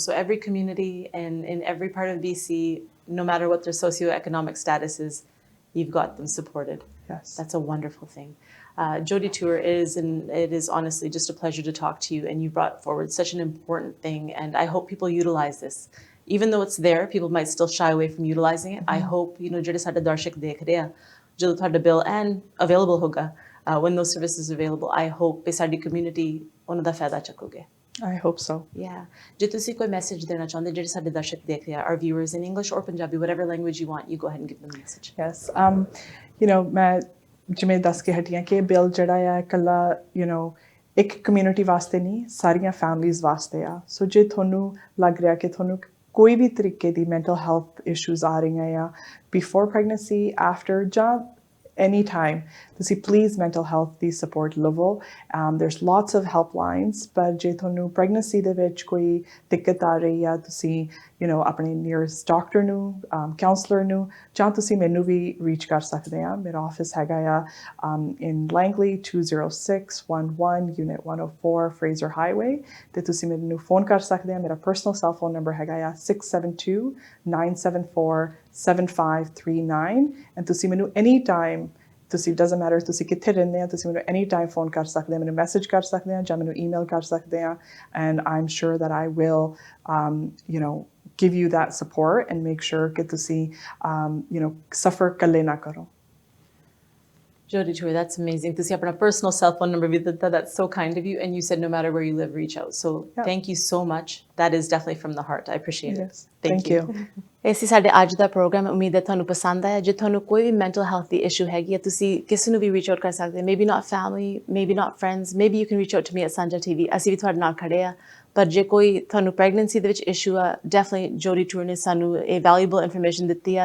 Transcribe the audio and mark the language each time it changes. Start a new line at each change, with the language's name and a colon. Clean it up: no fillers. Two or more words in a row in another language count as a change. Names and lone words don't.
English: So every community and in every part of BC, no matter what their socioeconomic status is, you've got them supported. Yes. That's a wonderful thing. Jody Toor and it is honestly just a pleasure to talk to you, and you brought forward such an important thing, and I hope people utilize this. Even though it's there, people might still shy away from utilizing it. I hope,
Punjabi: ਜਿਹੜੇ ਸਾਡੇ ਦਰਸ਼ਕ ਦੇਖ ਰਹੇ ਆ, ਜਦੋਂ ਤੁਹਾਡਾ
English: bill and available
Punjabi: ਹੋਗਾ,
English: when those services are available, I hope
Punjabi: ਕਿ ਸਾਡੀ community ਉਹਨਾਂ ਦਾ ਫਾਇਦਾ ਚੱਕੋਗੇ.
English: I hope so. Yeah.
Punjabi: ਜੇ ਤੁਸੀਂ ਕੋਈ message ਦੇਣਾ ਚਾਹੁੰਦੇ ਜਿਹੜੇ ਸਾਡੇ ਦਰਸ਼ਕ ਦੇਖ ਰਹੇ ਆ,
English: our viewers in English or Punjabi, whatever language you want, you go ahead and give them a message. Yes.
Punjabi: ਮੈਂ ਜਿਵੇਂ ਦੱਸ ਕੇ ਹਟੀਆਂ ਕਿ ਇਹ ਬਿੱਲ ਜਿਹੜਾ ਆ ਇਕੱਲਾ ਇੱਕ ਕਮਿਊਨਿਟੀ ਵਾਸਤੇ ਨਹੀਂ, ਸਾਰੀਆਂ ਫੈਮਲੀਜ਼ ਵਾਸਤੇ ਆ. ਸੋ ਜੇ ਤੁਹਾਨੂੰ ਲੱਗ ਰਿਹਾ ਕਿ ਤੁਹਾਨੂੰ ਕੋਈ ਵੀ ਤਰੀਕੇ ਦੀ
English: mental health issues
Punjabi: ਆ ਰਹੀਆਂ ਆ
English: before pregnancy, after
Punjabi: ਜਾਂ
English: any time,
Punjabi: ਤੁਸੀਂ
English: please mental health
Punjabi: ਦੀ support ਲਵੋ.
English: There's lots of helplines, but
Punjabi: ਜੇ ਤੁਹਾਨੂੰ pregnancy ਦੇ ਵਿੱਚ ਕੋਈ ਦਿੱਕਤ ਆ ਰਹੀ ਆ, ਤੁਸੀਂ ਆਪਣੇ
English: nearest doctor
Punjabi: ਨੂੰ, counselor ਨੂੰ, ਜਾਂ ਤੁਸੀਂ ਮੈਨੂੰ ਵੀ reach ਕਰ ਸਕਦੇ ਆ. ਮੇਰਾ office ਹੈਗਾ ਆ
English: in Langley
Punjabi: 20611 Unit 104 Fraser Highway, ਤੇ ਤੁਸੀਂ ਮੈਨੂੰ phone ਕਰ ਸਕਦੇ ਆ. ਮੇਰਾ
English: personal cell phone number
Punjabi: ਹੈਗਾ ਆ 672-974-7539, and ਤੁਸੀਂ ਮੈਨੂੰ anytime, ਤੁਸੀਂ
English: doesn't matter
Punjabi: ਤੁਸੀਂ ਕਿੱਥੇ ਰਹਿੰਦੇ ਆ, ਤੁਸੀਂ ਮੈਨੂੰ
English: anytime phone
Punjabi: ਕਰ ਸਕਦੇ ਆ, ਮੈਨੂੰ message ਕਰ ਸਕਦੇ ਆ, ਜਾਂ ਮੈਨੂੰ email ਕਰ ਸਕਦੇ ਆ,
English: and I'm sure that I will give you that support and make sure
Punjabi: ਕਿ ਤੁਸੀਂ suffer ਇਕੱਲੇ ਨਾ ਕਰੋ.
English: Jody Toor, that's amazing. To see your personal cell phone number, that's so kind of you. And you said no matter where you live, reach out. So thank you so much. That is definitely from the heart. I appreciate it. Thank you.
Punjabi: ਇਸ ਸਾਡੇ ਅੱਜ ਦਾ ਪ੍ਰੋਗਰਾਮ ਉਮੀਦ ਹੈ ਤੁਹਾਨੂੰ ਪਸੰਦ ਆਇਆ. ਜੇ ਤੁਹਾਨੂੰ ਕੋਈ ਵੀ
English: mental health
Punjabi: ਦੀ ਇਸ਼ੂ ਹੈਗੀ ਹੈ, ਤੁਸੀਂ ਕਿਸੇ ਨੂੰ ਵੀ
English: reach out
Punjabi: ਕਰ ਸਕਦੇ.
English: maybe not family, maybe not friends, maybe you can reach out to me at Sanjha TV.
Punjabi: ਅਸੀਂ ਵੀ ਤੁਹਾਡੇ ਨਾਲ ਖੜੇ ਆ. ਪਰ ਜੇ ਕੋਈ ਤੁਹਾਨੂੰ ਪ੍ਰੈਗਨੈਂਸੀ ਦੇ ਵਿੱਚ ਇਸ਼ੂ ਆ, ਡੈਫੀਨਿਟਲੀ ਜੋਡੀ ਟੂਰ ਨੇ ਸਾਨੂੰ ਇਹ
English: valuable information
Punjabi: ਦਿੱਤੀ ਆ.